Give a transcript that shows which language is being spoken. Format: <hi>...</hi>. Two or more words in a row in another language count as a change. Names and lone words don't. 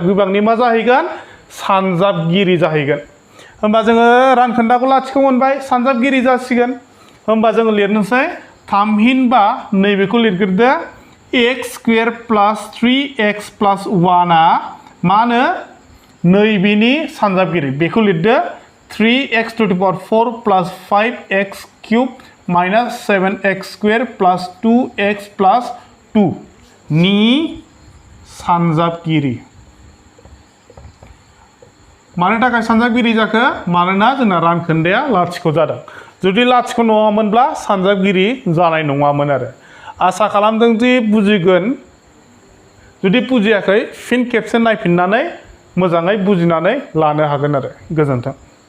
<brx>गोबांनि मा जाहैगोन सानजाबगिरि जाहैगोन होमबा जोङो रानखोन्दाखौ लाथिख' मोनबाय सानजाबगिरि जासिगोन होमबा जोङो लिरनोसै थामहिनबा नैबेखौ लिरग्रोदो</brx> <en>x square + 3x + 1</en> <brx>आ मा होनो नैबेनि सानजाबगिरि बेखौ लिरदो</brx> <en>3x to the power 4 plus 5x cube minus 7x square plus 2x plus 2</en> <brx>नि सानजाबगिरि मानो थाखाय सानजाबगिरि जाखो मानोना जोंना रानखोन्दाया लाथिख' जादों जुदि लाथिख' नङामोनब्ला सानजाबगिरि जानाय नङामोन आरो आसा खालामदों दि बुजिगोन जुदि बुजियाखै फिन खेबसे नायफिननानै मोजाङै बुजिनानै लानो हागोन आरो गोजोन्थों</brx>